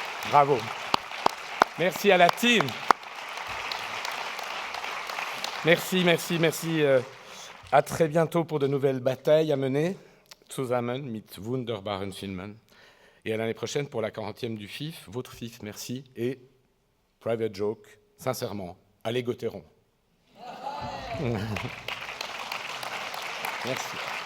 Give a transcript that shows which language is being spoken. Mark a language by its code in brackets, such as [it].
[fr] Bravo. Merci à la team. Merci. À très bientôt pour de nouvelles batailles à mener. [de] Zusammen mit wunderbaren Filmen. [fr] Et à l'année prochaine pour la 40e du FIF. Votre FIF, merci. Et private joke, sincèrement, allez Gauthieron. Merci.